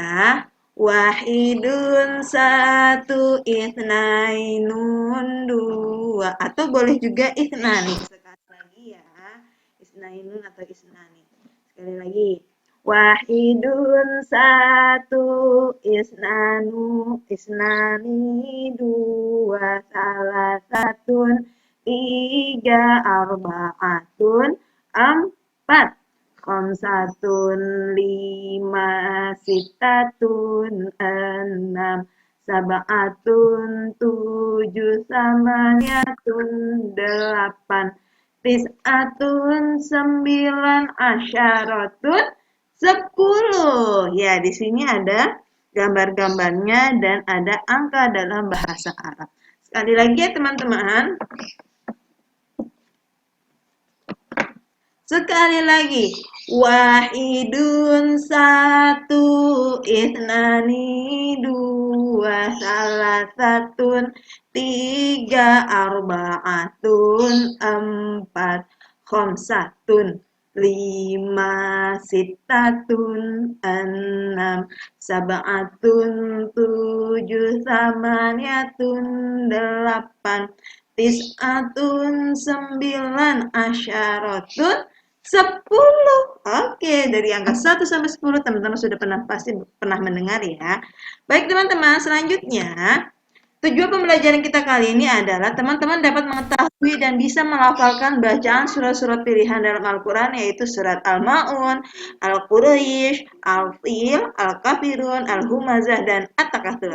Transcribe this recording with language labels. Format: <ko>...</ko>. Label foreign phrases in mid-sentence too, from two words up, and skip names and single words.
<id>Wahidun satu, isnainun dua, atau boleh juga isnani. Sekali lagi ya, isnainun atau isnani. Sekali lagi. Wahidun satu, isnani dua, salah satun, tiga, arbaatun, empat. Khamsatun lima, sitatun enam, sab'atun tujuh, samaniyatun delapan, tis'atun sembilan, asyaratun 10. Ya, di sini ada gambar-gambarnya dan ada angka dalam bahasa Arab. Sekali lagi ya teman-teman. Sekali lagi, wahidun satu, isnani dua, salah satun tiga, arbaatun empat, khamsatun lima, sitatun enam, sab'atun tujuh, samaniyatun delapan, tis'atun sembilan, asyaratun 10. Oke, dari angka 1 sampai 10 teman-teman sudah pasti pernah mendengar ya. Baik teman-teman, selanjutnya tujuan pembelajaran kita kali ini adalah teman-teman dapat mengetahui dan bisa melafalkan bacaan surat-surat pilihan dalam Al-Quran, yaitu surat Al-Ma'un, Al-Quraisy, Al-Fil, Al-Kafirun, Al-Humazah, dan At-Takatsur.</id>